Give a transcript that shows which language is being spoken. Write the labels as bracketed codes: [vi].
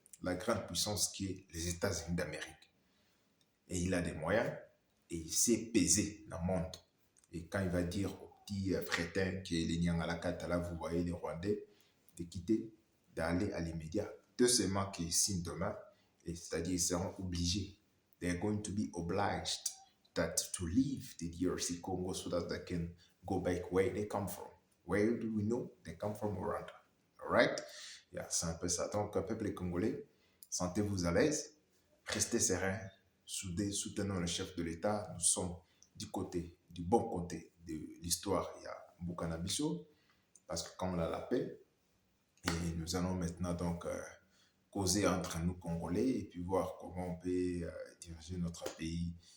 [fr] La grande puissance qui est les États-Unis d'Amérique. Et il a des moyens, et il sait peser dans le monde. Et quand il va dire aux petits frétins qui est les Nyangalakata, là, vous voyez les Rwandais, de quitter, d'aller à l'immédiat, de seulement qu'ils signent demain, et c'est-à-dire ils seront obligés. [en] They're going to be obliged to leave the DRC Congo so that they can go back where they come from. Where do we know? They come from Rwanda. All right? Yeah, [fr] c'est un peu ça. Donc, peuple congolais, sentez-vous à l'aise, restez serein, soudés, soutenons le chef de l'État. Nous sommes du bon côté de l'histoire. Il y a Mbukana Bisso, parce que comme on a la paix, et nous allons maintenant donc causer entre nous Congolais et puis voir comment on peut diriger notre pays.